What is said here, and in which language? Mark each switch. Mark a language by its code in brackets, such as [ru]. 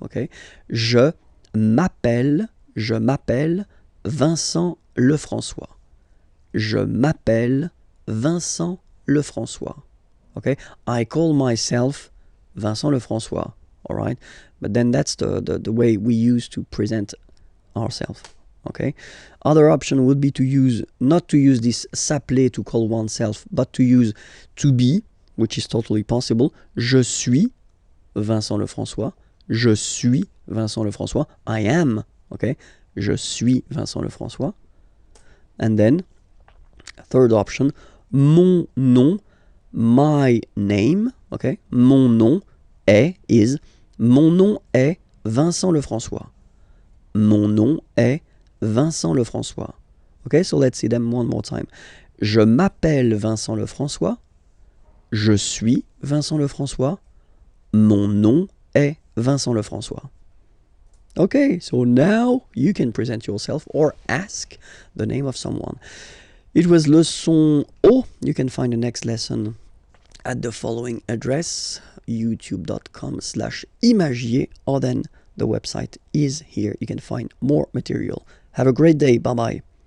[fr] Okay, je m'appelle Vincent Lefrançois. Je m'appelle Vincent Lefrançois. [en] Okay, I call myself Vincent Lefrançois. All right, but then that's the way we use to present ourselves. Okay, other option would be to use, not to use this s'appeler to call oneself, but to use to be, which is totally possible. [fr] Je suis Vincent Lefrançois. Je suis Vincent Lefrançois. [en] I am, okay, [fr] je suis Vincent Lefrançois. [en] And then, third option, [fr] mon nom, [en] my name, okay, mon nom is, [fr] mon nom est Vincent Lefrançois. Mon nom est Vincent Lefrançois. [en] Okay, so let's see them one more time. [fr] Je m'appelle Vincent Lefrançois. Je suis Vincent Lefrançois. Mon nom est Vincent Lefrançois. [en] Okay, so now you can present yourself or ask the name of someone. It was Leçon O. You can find the next lesson at the following address, youtube.com/imagier, or then the website is here. You can find more material. Have a great day. Bye-bye.